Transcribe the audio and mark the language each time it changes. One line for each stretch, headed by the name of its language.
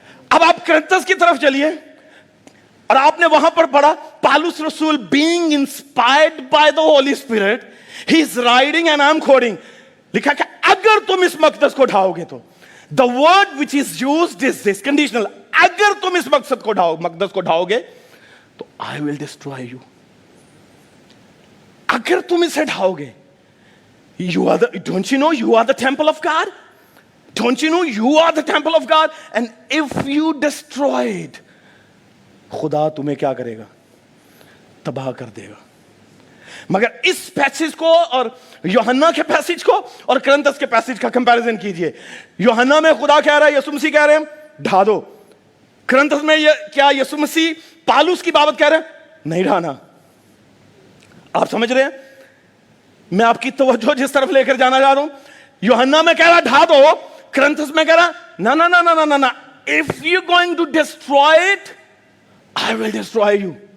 Urdu: اب آپ کرنتس کی طرف چلیے, اور آپ نے وہاں پر پڑھا, پالوس رسول
English: being inspired by the Holy Spirit, he is writing and I am quoting,
Urdu: لکھا کہ اگر تم اس مقدس کو ڈھاؤ گے تو,
English: the word which is used is this, conditional,
Urdu: اگر تم اس مقدس کو ڈھاؤ گے تو
English: I will destroy you.
Urdu: اگر تم اسے ڈھاؤ گے,
English: don't you know you are the temple of God? Don't you know you are the temple of God? And if you destroy it,
Urdu: خدا تمہیں کیا کرے گا؟ تباہ کر دے گا. مگر اس پیسج کو اور یوحنا کے پیسج کو اور کرنتس کے پیسج کا کمپیریزن کیجئے. یوحنا میں خدا کہہ رہا ہے, یسوع مسیح کہہ رہے ہیں ڈھا دو. کرنتس میں کیا یسوع مسیح پالوس کی بابت کہہ رہے ہیں نہیں ڈھانا؟ آپ سمجھ رہے ہیں میں آپ کی توجہ جس طرف لے کر جانا چاہ رہا ہوں؟ یوحنا میں کہہ رہا ڈھا دو, کرنتس میں کہہ رہا نا نا نا نا نا نا,
English: if you're going to destroy it, I will destroy you.